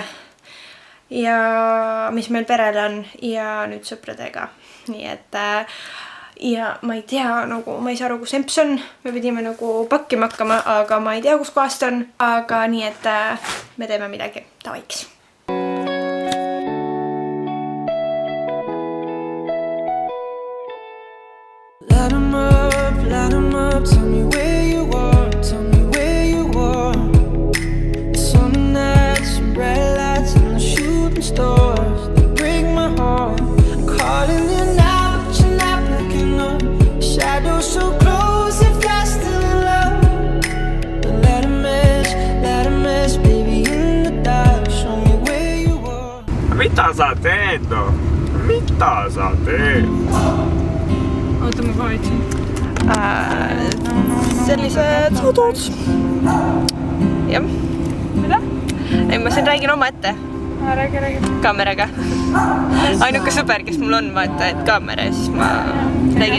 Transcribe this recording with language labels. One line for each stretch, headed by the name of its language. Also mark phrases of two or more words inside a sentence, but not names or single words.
Estonian: Ja mis meil perel on ja nüüd sõpradega. Nii et ja ma ei tea, nagu ma ei saa aru, kus emps on. Me pidime nagu pakkima hakkama, aga ma ei tea, kus kohast on. Aga nii, et me teeme midagi. Davaiks.
English: Light 'em up, tell me where you are, tell me where you are. Summer nights, some bright lights and the shooting stars, they break my heart. I'm calling you now, but you're not picking up. Shadows so close, if you're still in love. But let a mess, baby, in the dark. Show me where you are.
Finnish: Mitä sä teet, no? Mitä sä teet?
Estonian: Oota, ma kaitsin. Sellised autod. Jah. Mida? Ei, ma siin räägin oma ette. Räägi. Kaameraga. Ainuke sõber, kes mul on, vaata, et kaamera ja siis ma räägin.